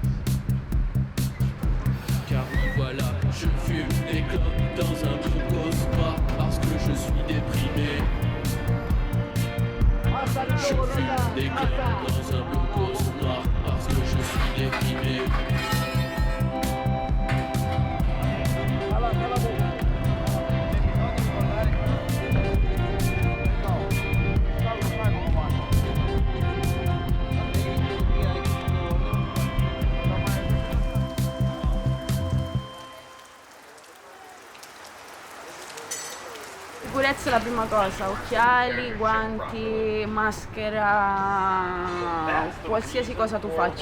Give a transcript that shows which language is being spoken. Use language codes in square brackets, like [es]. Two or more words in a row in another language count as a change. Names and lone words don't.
[fr] Car oui voilà, je fume des clopes dans un blockhaus noir parce que je suis déprimé. Je fume des clopes dans un blockhaus noir parce que je suis déprimé. [it] Sicurezza è la prima cosa, occhiali, guanti, maschera, qualsiasi cosa tu faccia.